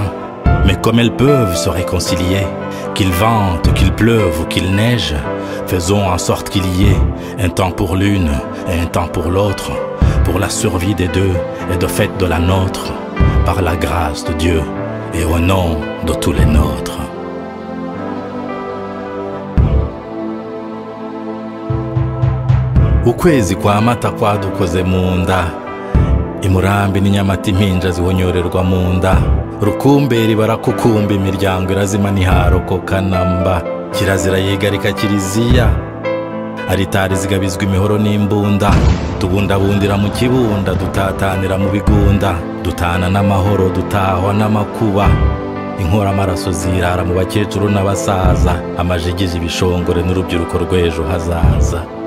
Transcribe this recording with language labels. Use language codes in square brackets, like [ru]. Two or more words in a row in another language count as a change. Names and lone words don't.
[fr] Mais comme elles peuvent se réconcilier, qu'il vente, qu'il pleuve ou qu'il neige, faisons en sorte qu'il y ait un temps pour l'une et un temps pour l'autre, pour la survie des deux et de fait de la nôtre, par la grâce de Dieu et au nom de tous les nôtres. [rw] Ukwezi kwa mata kwadukoze munda, imurambi n'inyamata impinja zihonyorerwa munda, rukumberi barakukumba imiryango irazima ntiharokoka namba, kirazira yigarika kiliziya, aritari zigabizwa imihoro n'imbunda, tubundabundira mu kibunda, dutatanira mu bigunda, dutana n'amahoro, dutahwa n'amakuba, inkora amaraso zirara mu bakecuru n'abasaza, amajigije ibishongore n'urubyiruko rw'ejo hazaza.